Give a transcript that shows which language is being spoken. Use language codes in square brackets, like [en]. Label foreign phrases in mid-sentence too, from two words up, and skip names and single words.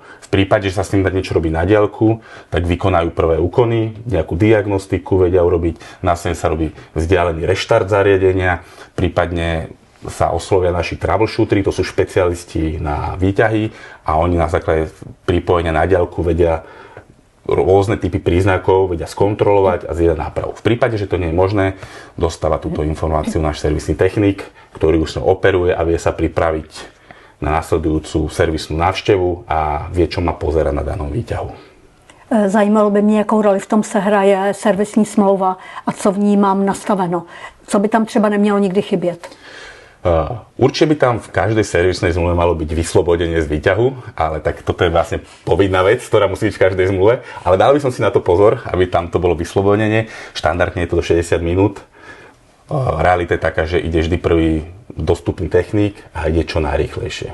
[sk] V prípade, že sa s tým dá niečo robiť na diaľku, tak vykonajú prvé úkony, nejakú diagnostiku vedia urobiť, následne sa robí vzdialený reštart zariadenia, prípadne sa oslovia naši troubleshootery, to sú špecialisti na výťahy a oni na základe pripojenia na diaľku vedia rôzne typy príznakov, vedia skontrolovať a zjedať nápravu. V prípade, že to nie je možné, dostáva túto informáciu náš servisný technik, ktorý už sa operuje a vie sa pripraviť na nasledujúcu servisnú návštevu a vie, čo má pozerať na danom výťahu. [cs] Zajímalo by mě, jakou roli v tom se hraje servisní smlouva a co v ní mám nastaveno. Co by tam třeba nemělo nikdy chybět? [sk] Určite by tam v každej servisnej zmluve malo byť vyslobodenie z výťahu, ale tak toto je vlastne povinná vec, ktorá musí byť v každej zmluve, ale dal by som si na to pozor, aby tam to bolo vyslobodenie. Štandardne je to do 60 minút. Realita je taká, že ide vždy prvý dostupný technik a ide čo najrýchlejšie.